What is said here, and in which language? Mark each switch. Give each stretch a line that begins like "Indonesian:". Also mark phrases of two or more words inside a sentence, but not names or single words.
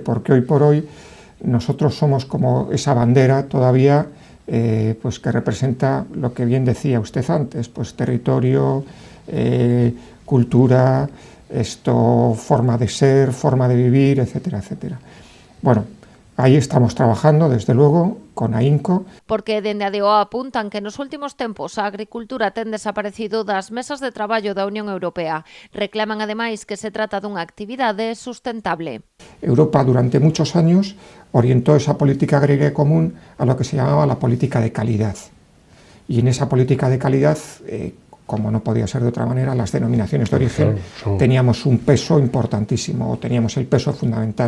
Spanish: Porque hoy por hoy nosotros somos como esa bandera todavía pues que representa lo que bien decía usted antes, pues territorio, cultura, forma de ser, forma de vivir, etcétera, etcétera. Bueno, Ahí estamos trabajando, desde luego, con AINCO.
Galician: Porque dende a DO apuntan que nos últimos tempos a agricultura ten desaparecido das mesas de traballo da Unión Europea. Reclaman ademais que se trata dunha actividade sustentable.
Spanish: Europa durante muchos años orientó esa política agraria común a lo que se llamaba la política de calidad. Y en esa política de calidad, como no podía ser de otra manera, las denominaciones de origen teníamos un peso importantísimo, o teníamos el peso fundamental.